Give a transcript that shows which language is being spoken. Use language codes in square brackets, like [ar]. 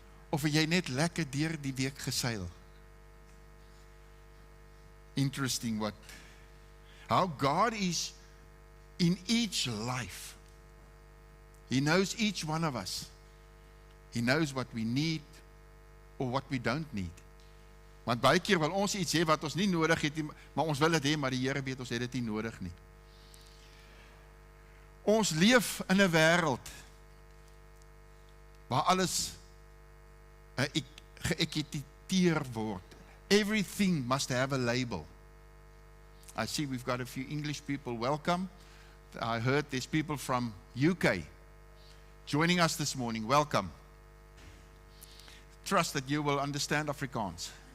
[af] Of jy net lekker deur die week geseil. [en] Interesting how God is in each life. He knows each one of us. He knows what we need or what we don't need. [af] Want baie keer wil ons iets hê wat ons nie nodig het nie, maar ons wil dit hê, maar die Here weet ons het dit nie nodig nie. Ons leef in 'n wêreld waar alles geëtiketteer word. [en] Everything must have a label. I see we've got a few English people. Welcome. I heard there's people from UK joining us this morning. Welcome. Trust that you will understand Afrikaans.